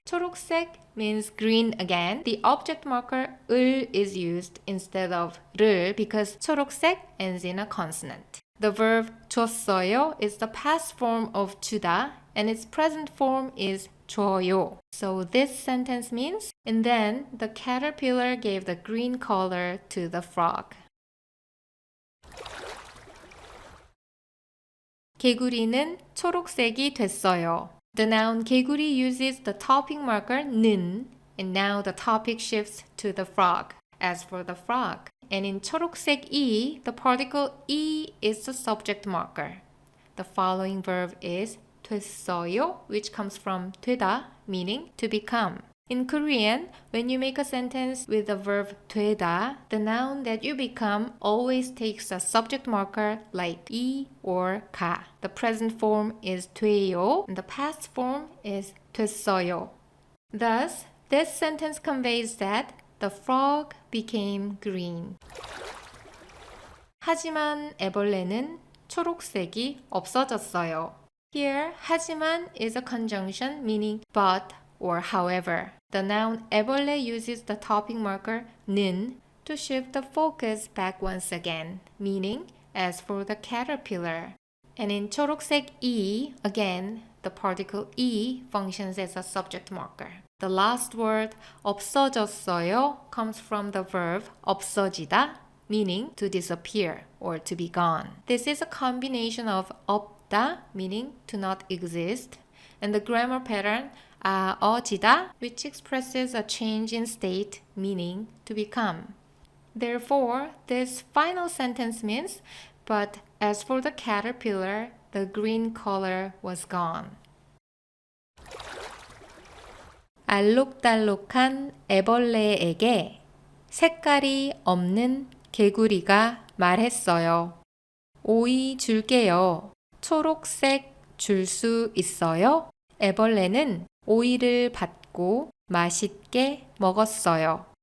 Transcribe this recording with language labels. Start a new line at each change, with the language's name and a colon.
English: 초록색 means green again. The object marker 을 is used instead of 를 because 초록색 ends in a consonant. The verb 줬어요 is the past form of 주다 and its present form is 줘요. So this sentence means, and then the caterpillar gave the green color to the frog.
Korean: 개구리는 초록색이 됐어요.
English: The noun 개구리 uses the topic marker 는, and now the topic shifts to the frog. As for the frog, and in 초록색 이, the particle 이 is the subject marker. The following verb is 됐어요, which comes from 되다, meaning to become. In Korean, when you make a sentence with the verb 되다, the noun that you become always takes a subject marker like 이 or 가. The present form is 돼요, and the past form is 됐어요. Thus, this sentence conveys that the frog became green.
Korean: 하지만 애벌레는 초록색이 없어졌어요.
English: Here, 하지만 is a conjunction meaning but or however. The noun 애벌레 uses the topic marker 는 to shift the focus back once again, meaning as for the caterpillar. And in 초록색 이, again, the particle 이 functions as a subject marker. The last word 없어졌어요 comes from the verb 없어지다, meaning to disappear or to be gone. This is a combination of 없다, meaning to not exist, and the grammar pattern 어지다, which expresses a change in state, meaning to become. Therefore, this final sentence means, but as for the caterpillar, the green color was gone.
Korean: 알록달록한 애벌레에게 색깔이 없는 개구리가 말했어요. 오이 줄게요. 초록색 줄 수 있어요? 애벌레는 오이를 받고 맛있게 먹었어요.